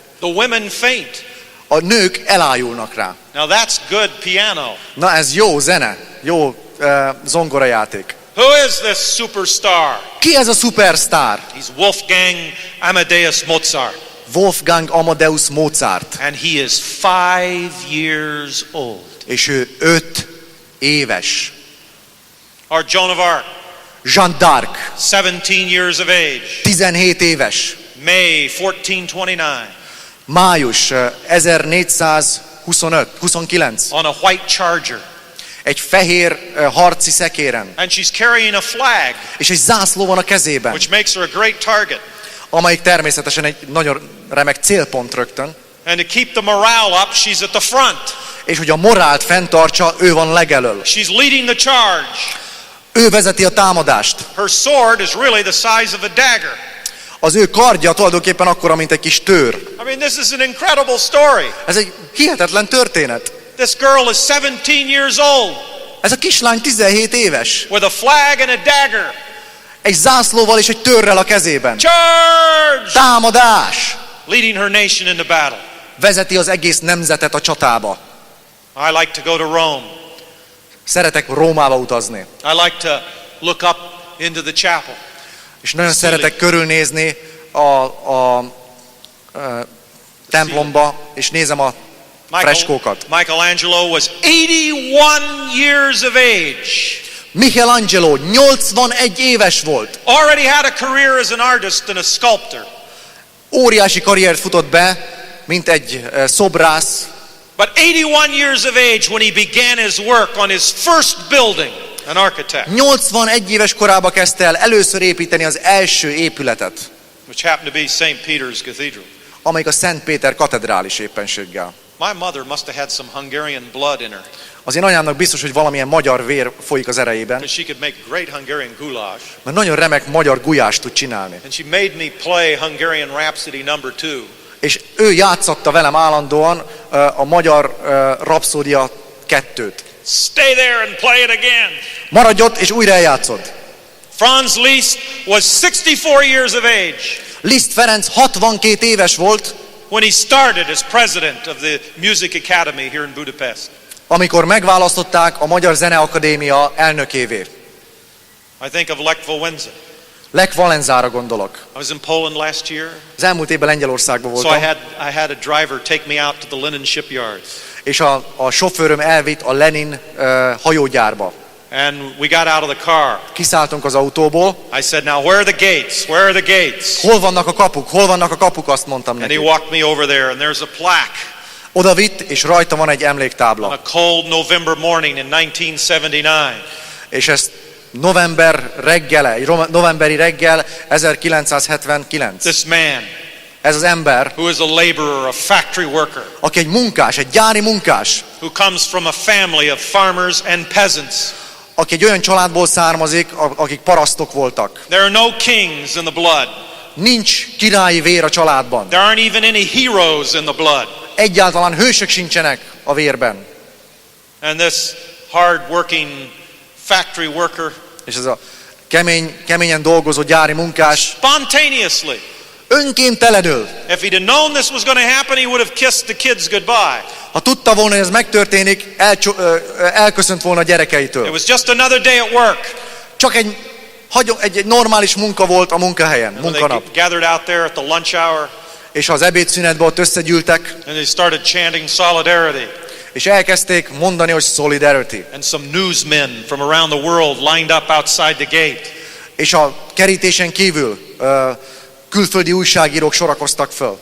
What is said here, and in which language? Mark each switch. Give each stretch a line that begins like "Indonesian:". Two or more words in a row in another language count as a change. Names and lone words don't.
English: The women faint.
Hungarian: A nők elájulnak rá.
English: Now that's good piano.
Hungarian: Na ez jó zene, jó zongorajáték.
English: Who is this superstar?
Hungarian: Ki ez a szupersztár?
English: He's Wolfgang Amadeus Mozart.
Hungarian: Wolfgang Amadeus Mozart.
English: And he is 5 years old.
Hungarian: És ő 5 éves.
English: Or Joan of Arc,
Hungarian: Jeanne d'Arc,
English: 17 years of age.
Hungarian: 17 éves.
English: May 1429.
Hungarian: Május 1429.
English: On a white charger.
Hungarian: Egy fehér harci szekéren.
English: And she's carrying a flag,
Hungarian: És egy zászló van a kezében,
English: which makes her a great target.
Hungarian: amelyik természetesen egy nagyon remek célpont rögtön.
English: And to keep the morale up, she's at the front.
Hungarian: És hogy a morált fenntartsa, ő van legelől.
English: She's leading the charge.
Hungarian: Ő vezeti a támadást.
English: Her sword is really the size of a dagger.
Hungarian: Az ő kardja tulajdonképpen akkora, mint egy kis tőr.
English: I mean, this is an incredible story.
Hungarian: Ez egy hihetetlen történet.
English: This girl is 17 years old
Hungarian: Ez a kislány 17 éves.
English: with a flag and a dagger.
Hungarian: Egy zászlóval és egy törrel a kezében.
English: Charge!
Hungarian: Támadás!
English: Leading her nation into battle.
Hungarian: Vezeti az egész nemzetet a csatába.
English: I like to go to Rome.
Hungarian: Szeretek Rómába utazni.
English: I like to look up into the chapel.
Hungarian: És nagyon szeretek körülnézni a templomba, és nézem a freskókat.
English: Michelangelo was 81 years of age.
Hungarian: Michelangelo 81 éves volt.
English: Already had a career as an artist and a sculptor.
Hungarian: Óriási karriert futott be, mint egy szobrász.
English: But 81 years of age when he began his work on his first building, an architect.
Hungarian: 81 éves korában kezdte el először építeni az első épületet,
English: Which happened to be St. Peter's Cathedral.
Hungarian: amelyik a Szent Péter katedrális éppenséggel.
English: My mother must have had some Hungarian blood in her,
Hungarian: Az én anyámnak biztos, hogy valamilyen magyar vér folyik az erejében,
English: because she could make great Hungarian goulash.
Hungarian: mert nagyon remek magyar gulyást tud csinálni.
English: And she made me play Hungarian Rhapsody No. 2.
Hungarian: És ő játszatta velem állandóan a magyar rapszódia 2-t.
English: Stay there and play it again.
Hungarian: Maradj ott, és újra eljátszod.
English: Franz Liszt was 64 years of age
Hungarian: Liszt Ferenc 62 éves volt,
English: when he started as president of the Music Academy here in Budapest.
Hungarian: amikor megválasztották a Magyar Zeneakadémia elnökévé.
English: I think of Lech Wałęsa.
Hungarian: Lech Wałęsára gondolok.
English: I was in Poland last year,
Hungarian: Az elmúlt évben Lengyelországban
English: so
Hungarian: voltam,
English: I had a driver take me out to the linen shipyards.
Hungarian: és a sofőröm elvitt a Lenin hajógyárba.
English: And we got out of the car.
Hungarian: Kiszálltunk az autóból.
English: I said, now where are the gates? Where are the gates?
Hungarian: Hol vannak a kapuk? Hol vannak a kapuk? Azt mondtam
English: And he
Hungarian: neki.
English: walked me over there, and there's a plaque
Hungarian: Oda vitt, és rajta van egy
English: on
Hungarian: emléktábla.
English: a cold November morning in 1979.
Hungarian: És ez novemberi reggel, 1979.
English: This man,
Hungarian: ez az ember,
English: who is a laborer, a factory worker,
Hungarian: aki egy munkás, egy gyári munkás,
English: who comes from a family of farmers and peasants.
Hungarian: aki egy olyan családból származik, akik parasztok voltak.
English: There are no kings in the blood.
Hungarian: Nincs királyi vér a családban.
English: There aren't even any heroes in the blood.
Hungarian: Egyáltalán hősök sincsenek a vérben.
English: And this hard-working factory worker,
Hungarian: És ez a keményen dolgozó gyári munkás
English: spontaneously,
Hungarian: önkéntelenül,
English: if he'd have known this was going to happen, he would have kissed the kids goodbye.
Hungarian: ha tudta volna, hogy ez megtörténik, elköszönt volna a gyerekeitől.
English: It was just another day at work.
Hungarian: Csak egy normális munka volt a munkahelyen,
English: And they
Hungarian: munkanap.
English: gathered out there at the lunch hour,
Hungarian: És az ebédszünetben ott összegyűltek,
English: and they started chanting solidarity.
Hungarian: és elkezdték mondani, hogy solidarity.
English: And some newsmen from around the world lined up outside the gate.
Hungarian: És a kerítésen kívül külföldi újságírók sorakoztak föl.